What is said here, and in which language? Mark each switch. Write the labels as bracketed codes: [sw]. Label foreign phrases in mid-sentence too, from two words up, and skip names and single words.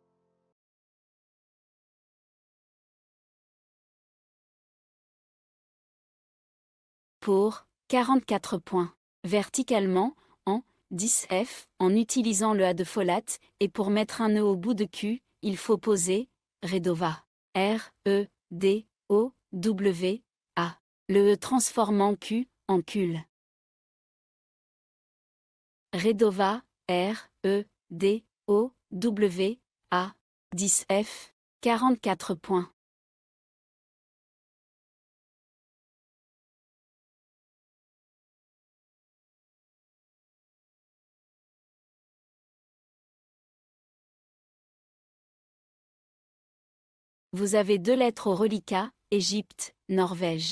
[fr] Pour 44 points. Verticalement, en 10F, en utilisant le A de folate, et pour mettre un E au bout de Q, il faut poser Redova. R-E-D-O-W-A. Le E transformant Q en cul. Redova, R-E-D-O-W-A. 10F, 44 points. Vous avez 2 lettres au reliquat, Égypte, Norvège.